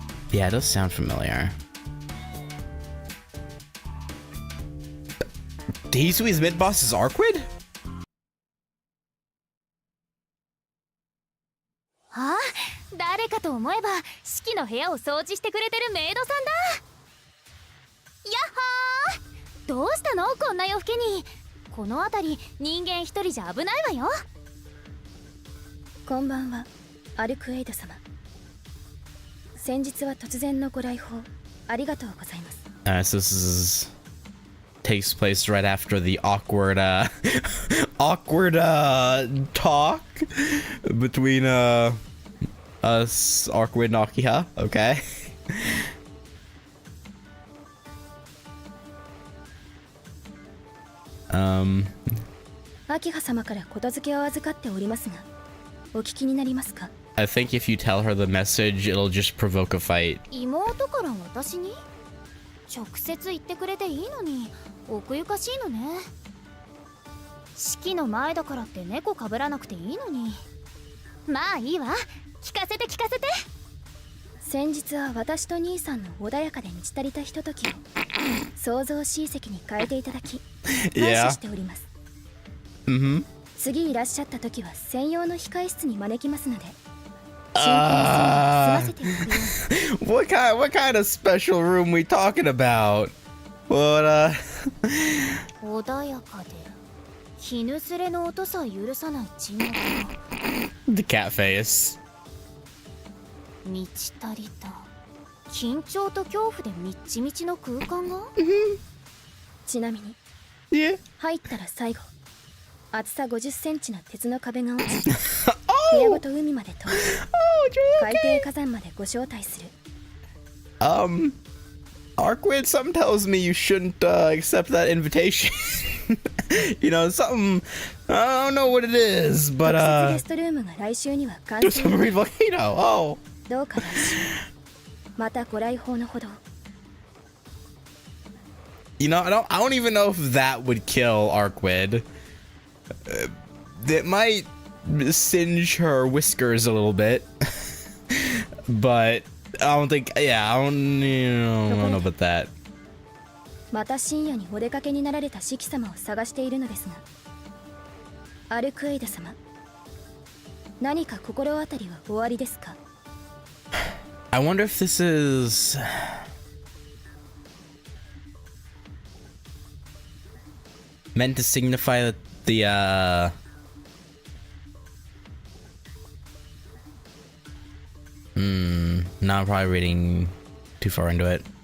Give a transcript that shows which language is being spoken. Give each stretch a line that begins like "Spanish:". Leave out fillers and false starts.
English: Yeah, it does sound familiar. Hisui's mid boss is Arkwid?
Japanese: ああ、誰かと思えば四季の部屋を掃除してくれてるメイドさんだ。やっほー。どうしたのこんな夜更けに。この辺り人間一人じゃ危ないわよ。こんばんは、アルクエイド様。先日は突然のご来訪ありがとうございます。
English: So this is takes place right after the awkward awkward talk between us, Arkwid and Akiha. Okay.
Japanese: 秋葉様から言付けを預かっておりますが、お聞きになりますか？
English: I think if you tell her the message, it'll just provoke a fight.
Japanese: 妹から私に直接言ってくれていいのに奥ゆかしいのね。四季の前だからって猫かぶらなくていいのに。まあいいわ、聞かせて聞かせて。先日は私と兄さんの穏やかで満ち足りたひとときを創造しい席に変えていただき感謝しております。次いらっしゃった時は専用の控え室に招きますので、進行すませておくように。
English: What kind of special room we talking about? What
Japanese: 穏やかで絹すれの音さえ許さない沈黙の
English: the cat face.
Japanese: 満ち足りた緊張と恐怖でみっちみちの空間が。ちなみに
English: Yeah.
Japanese: 入ったら最後、厚さ50センチの鉄の壁が落ち部屋ごと海まで通り海底火山までご招待する。
English: Arkwid, something tells me you shouldn't accept that invitation. You know, something, I don't know what it is, but
Japanese: 特設ゲストルームが来週には完
English: there's
Japanese: 成。
English: some volcano. Oh.
Japanese: どうか来週またご来訪のほど。
English: You know, I don't even know if that would kill Arkwid. It might singe her whiskers a little bit. but I don't think. Yeah, I don't know about that.
Japanese: また深夜にお出かけになられたシキ様を探しているのですが、アルクエイド様、何か心当たりはおありですか？
English: I wonder if this is meant to signify that the no, I'm probably reading too far into it.